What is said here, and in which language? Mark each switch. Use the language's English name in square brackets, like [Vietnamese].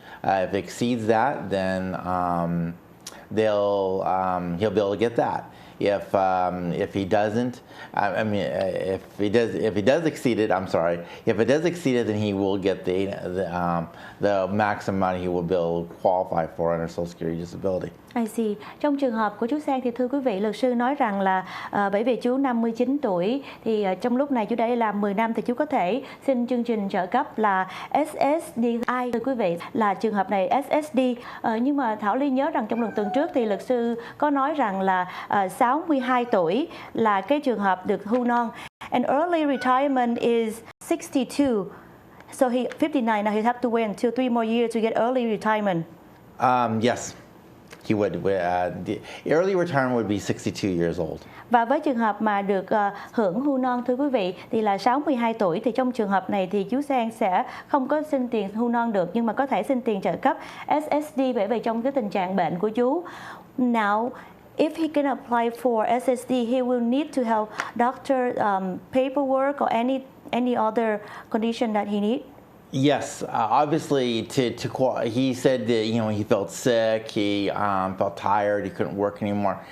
[English] If it exceeds that, then he'll be able to get that. If he doesn't, if he does exceed it, I'm sorry. If it does exceed it, then he will get the maximum amount he will be able to qualify for under Social Security disability. I see. [Vietnamese] Trong trường hợp của chú Sang thì thưa quý vị, luật sư nói rằng là bởi vì chú 59 tuổi thì trong lúc này chú đã đi làm 10 năm thì chú có thể xin chương trình trợ cấp là SSDI. Thưa quý vị, là trường hợp này SSD. Nhưng mà Thảo Ly nhớ rằng trong lần tuần trước thì luật sư có nói rằng là 62 tuổi là cái trường hợp được hưu non. [English] And early retirement is 62. So he 59, now he have to wait until 3 more years to get early retirement. Yes. He would. The early retirement would be 62 years old. [Vietnamese] Và với trường hợp mà được hưởng hưu non thưa quý vị thì là 62 tuổi, thì trong trường hợp này thì chú Sang sẽ không có xin tiền hưu non được, nhưng mà có thể xin tiền trợ cấp SSD bởi vì trong cái tình trạng bệnh của chú. [English] Now, if he can apply for SSD, he will need to have doctor paperwork or any other condition that he needs. Yes, obviously. He said that he felt sick, he felt tired, he couldn't work anymore.